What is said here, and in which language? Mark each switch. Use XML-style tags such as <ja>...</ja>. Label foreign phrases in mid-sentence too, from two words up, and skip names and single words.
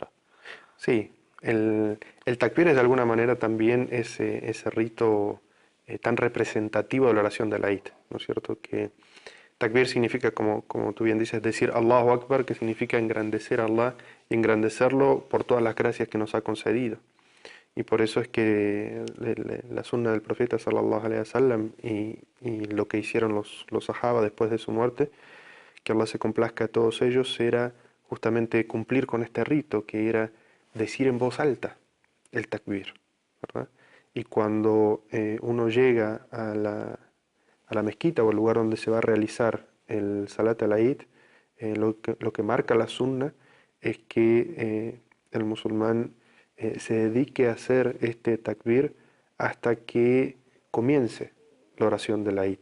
<es>Sí, el takbir es de alguna manera también ese rito tan representativo de la oración de la Eid, ¿no es cierto? Que takbir significa, como tú bien dices, decir</es> <ar>الله أكبر,</ar> <es>que significa engrandecer a Allah y engrandecerlo por todas las gracias que nos ha concedido. Y por eso es que la sunna del profeta</es> <ar>صلى الله عليه وسلم</ar> <es>y lo que hicieron los sahaba después de su muerte, que Allah se complazca a todos ellos, era justamente cumplir con este rito, que era decir en voz alta el takbir, ¿verdad? Y cuando uno llega a la mezquita o al lugar donde se va a realizar el</es> <ar>صلاة العيد,</ar> <es>lo que marca la sunna es que el musulmán se dedique a hacer este takbir hasta que comience la oración del Eid.</es>